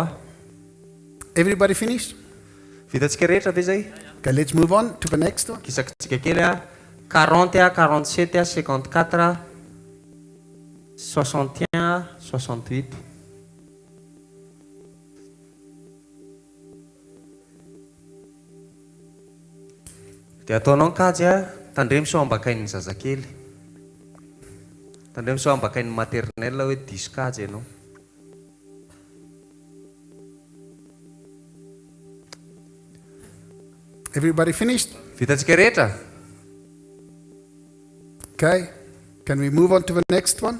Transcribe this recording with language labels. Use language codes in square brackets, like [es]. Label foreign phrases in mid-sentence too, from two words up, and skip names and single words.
[en] Everybody finished? [mg] Vitantsika rehetra ve zay? [en] Okay, let's move on to the next one. [mg] Kisakatsika kely 40 47 54 61 68. Dia ataonao ny kajy tandremo sao ambakain'ny zazakely. Tandremo sao ambakain'ny maternelle hoe diso kajy ianao. [en] Everybody finished? [mg] Vitantsika rehetra? [en] Okay, can we move on to the next one?